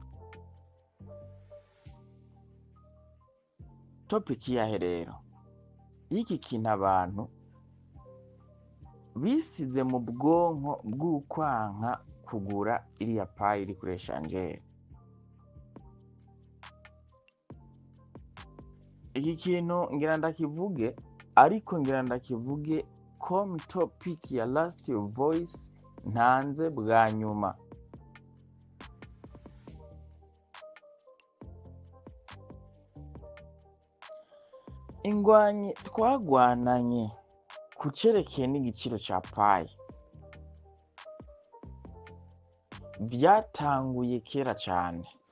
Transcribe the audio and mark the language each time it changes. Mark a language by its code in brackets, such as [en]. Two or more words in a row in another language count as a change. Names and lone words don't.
[rn] Topiki yahe rero, iki kintu abantu bisize mu bwonko bw'ukwanka kugura iriya payi iri kuri eshanjeri. Iki kintu ngira ndakivuge, ariko ngira ndakivuge comme topic ya [en] last voice [rn] ntanze bwa nyuma. Ingwanyi twagwananye kucerekeye n'igiciro ca payi vyatanguye kera cane.